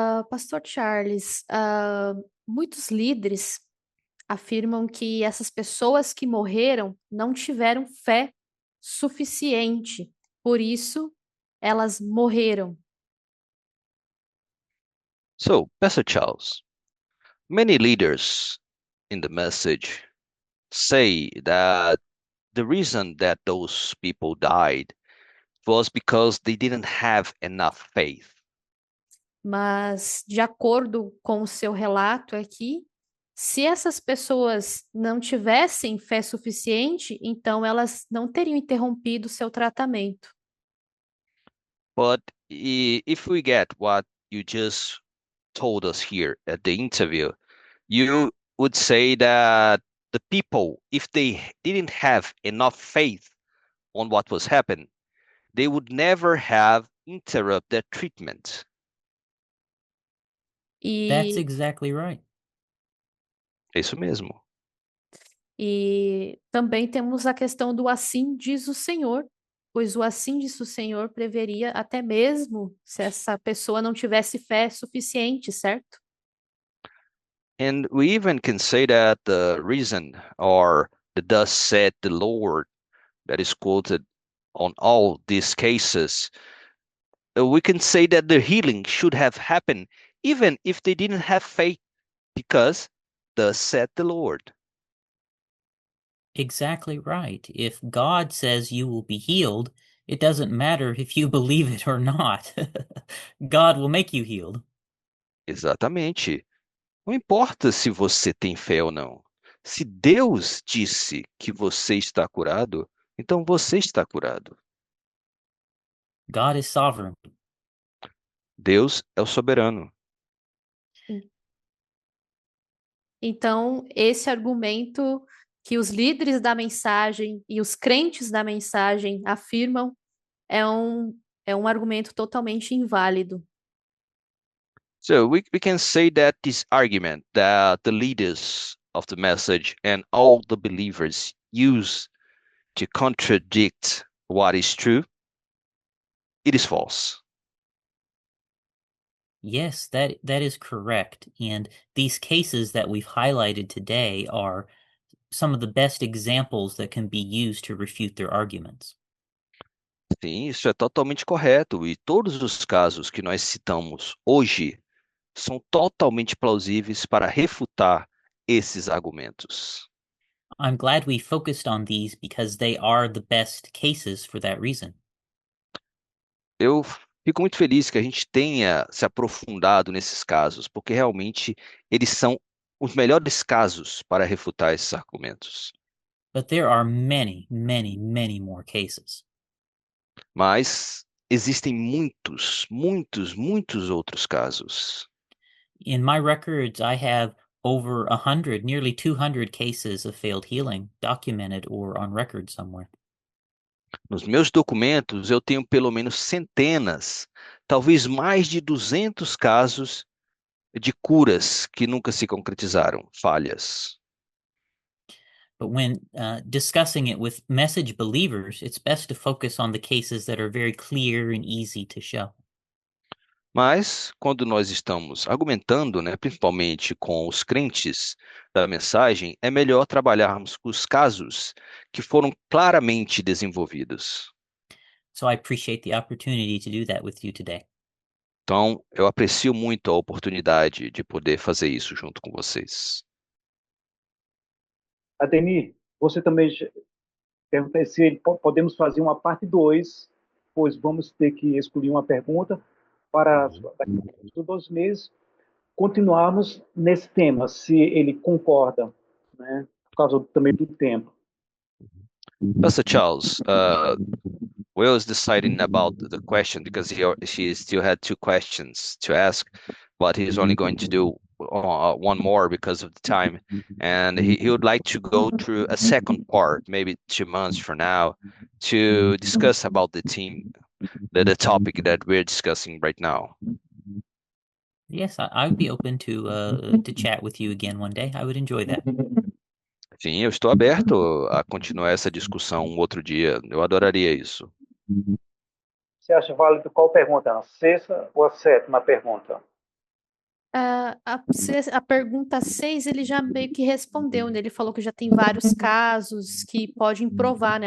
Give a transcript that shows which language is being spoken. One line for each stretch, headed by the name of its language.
Portuguese: Pastor Charles, muitos líderes afirmam que essas pessoas que morreram não tiveram fé suficiente, por isso elas morreram.
English: So, Pastor Charles, many leaders in the message say that the reason that those people died was because they didn't have enough faith.
Portuguese: Mas, de acordo com o seu relato aqui, se essas pessoas não tivessem fé suficiente, então elas não teriam interrompido seu tratamento.
English: But if we get what you just told us here at the interview, you would say that the people, if they didn't have enough faith on what was happening, they would never have interrupted their treatment. That's
Portuguese: E,
English: exactly right.
Portuguese: É isso mesmo. e também temos a questão do assim diz o Senhor, pois o assim diz o Senhor preveria até mesmo se essa pessoa não tivesse fé suficiente, certo?
English: And we even can say that the reason or the "thus said the Lord" that is quoted on all these cases, we can say that the healing should have happened even if they didn't have faith, because "thus said the Lord." Exactly right. If God says you will be healed, it doesn't matter if you believe it or not. God will make you healed.
Portuguese: Exatamente. Não importa se você tem fé ou não. Se Deus disse que você está curado, então você está curado.
English: God is sovereign.
Portuguese: Deus é o soberano. Então, esse argumento que os líderes da mensagem e os crentes da mensagem afirmam é um argumento totalmente inválido.
English: So we can say that this argument that the leaders of the message and all the believers use to contradict what is true, it is false. Yes, that is correct. And these cases that we've highlighted today are some of the best examples that can be used to refute their arguments.
Portuguese: Sim, isso é totalmente correto. E todos os casos que nós citamos hoje são totalmente plausíveis para refutar esses argumentos.
English: I'm glad we focused on these because they are the best cases for that reason.
Portuguese: Eu fico muito feliz que a gente tenha se aprofundado nesses casos, porque realmente eles são os melhores casos para refutar esses argumentos.
English: But there are many, many, many more cases.
Portuguese: Mas existem muitos, muitos, muitos outros casos.
English: In my records, I have over 100, nearly 200 cases of failed healing documented or on record somewhere.
Portuguese: Nos meus documentos, eu tenho pelo menos centenas, talvez mais de 200 casos de curas que nunca se concretizaram, falhas.
English: But when discussing it with message believers, it's best to focus on the cases that are very clear and easy to show.
Portuguese: Mas, quando nós estamos argumentando, né, principalmente com os crentes da mensagem, é melhor trabalharmos com os casos que foram claramente desenvolvidos.
English: So I appreciate the opportunity to do that with you today.
Portuguese: Então, eu aprecio muito a oportunidade de poder fazer isso junto com vocês. Ademir, você também pergunta se podemos fazer uma parte 2, pois vamos ter que escolher uma pergunta para daqui a 2 meses continuarmos nesse tema, se ele concorda, né? Por causa também do tempo.
English: Pastor Charles, Will is deciding about the question because she still had 2 questions to ask, but he's only going to do one more because of the time, and he would like to go through a second part, maybe 2 months from now, to discuss about the team, the topic that we're discussing right now. Yes, I would be open to chat with you again one day. I would enjoy that.
Portuguese: Sim, eu estou aberto a continuar essa discussão um outro dia. Eu adoraria isso. Você acha válido qual pergunta? A 6ª ou a 7ª pergunta? A pergunta 6 ele já meio que respondeu, né? Ele falou que já tem vários casos que podem provar, né?